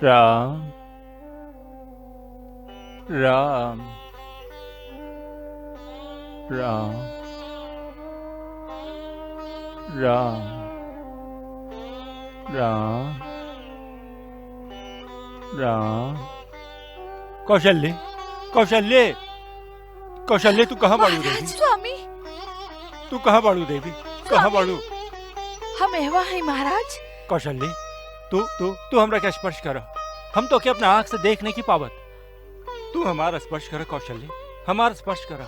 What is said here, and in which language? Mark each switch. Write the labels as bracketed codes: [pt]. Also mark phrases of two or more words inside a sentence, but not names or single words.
[bho] राम राम राम राम राम राम। कौशल्य कौशल्य कौशल्य, तू कहाँ बाड़ू देवी? स्वामी, तू कहाँ बाड़ू देवी? कहाँ बाड़ू? हम एवा है महाराज। कौशल्य, तू तू तू हमरा के स्पर्श कर। हम तो क्या अपना आंख से देख नहीं की पावत। तू हमारा स्पर्श करा कौशल्य, हमारा स्पर्श करा।